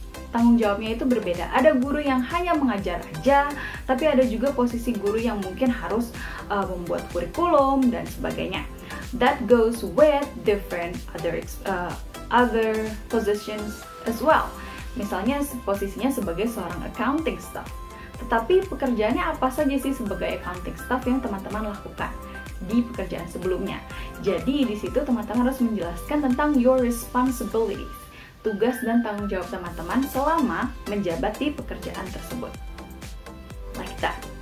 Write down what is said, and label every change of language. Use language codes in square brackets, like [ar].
[id] Tanggung jawabnya itu berbeda. Ada guru yang hanya mengajar aja, tapi ada juga posisi guru yang mungkin harus membuat kurikulum dan sebagainya. [en] That goes with different other positions as well. [id] Misalnya posisinya sebagai seorang accounting staff. Tetapi pekerjaannya apa saja sih sebagai accounting staff yang teman-teman lakukan di pekerjaan sebelumnya. Jadi di situ teman-teman harus menjelaskan tentang [en] your responsibilities, [id] tugas dan tanggung jawab teman-teman selama menjabat di pekerjaan tersebut. [en] Like that.